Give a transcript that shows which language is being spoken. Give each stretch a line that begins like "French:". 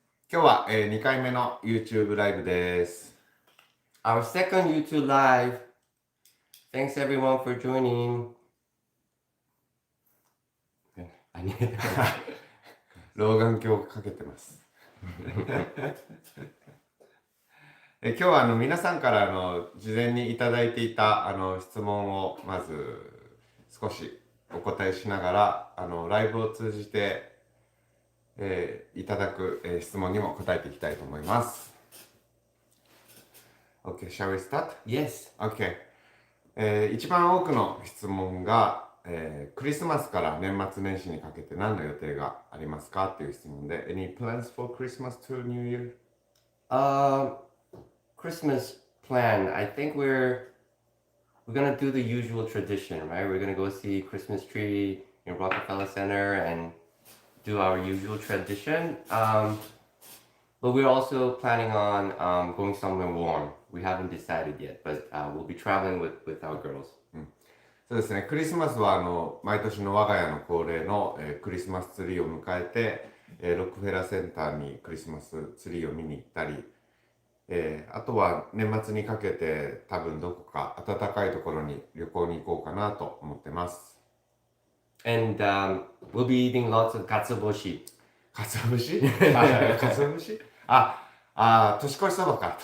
Japanese: 今日は、2回目の YouTube ライブです。
English: Our second YouTube live. Thanks everyone for joining. I need
Japanese: 老眼鏡かけてます。今日は皆さんから事前にいただいていた質問をまず少しお答えしながらライブを通じて、いただく、質問にも答えていきたいと思います。
English: Okay, shall we start? Yes. Okay.
Japanese: 一番多くの質問が、クリスマスから年末年始にかけて何の予定がありますかっていう質問で
English: Any plans for Christmas to New Year? Christmas plan. I think we're gonna do the usual tradition, right? We're gonna go see Christmas tree in Rockefeller Center and do our usual tradition. But we're also planning on going somewhere warm. We haven't decided yet, but we'll be traveling with our girls.
Japanese: そうですね、クリスマスは毎年の我が家の恒例の、クリスマスツリーを迎えて、ロックフェラーセンターにクリスマスツリーを見に行ったり、あとは年末にかけて多分どこか暖かいところに旅行に行こうかなと思ってます。
English: And we'll be eating lots of katsuobushi.
Japanese: かつお節かつお節年越しそばか。